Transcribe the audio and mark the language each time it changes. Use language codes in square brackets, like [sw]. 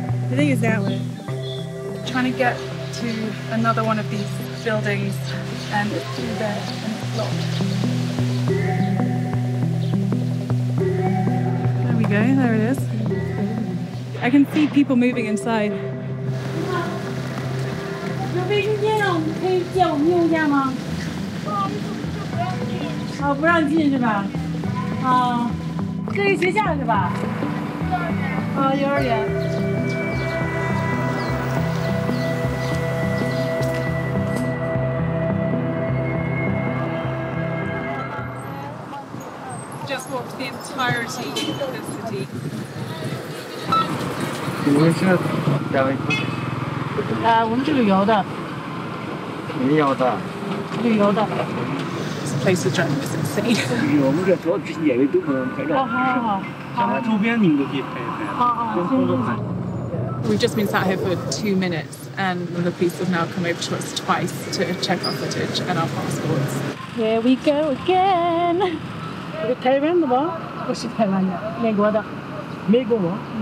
[en] I think it's that way. Trying to get to another one of these buildings, and it's through there and it's locked. There we go, there it is. I can see people moving inside. [zh] 有卫生间啊，可以借我们用一下吗？啊，不让进是吧？啊，这是学校是吧？啊，幼儿园。 [en] Just walked the entirety of the city. [zh] 你们是两位？我们是旅游的。旅游的。旅游的。 [en] This place is driving us insane. [zh] 我们这主要这些演员都不能拍照。好。像周边你们都可以拍一拍。好。跟都拍。 [en] We've just been sat here for 2 minutes, and the police have now come over to us twice to check our footage and our passports. Here we go again. [zh] 台湾的吗？不是台湾的，美国的。美国吗？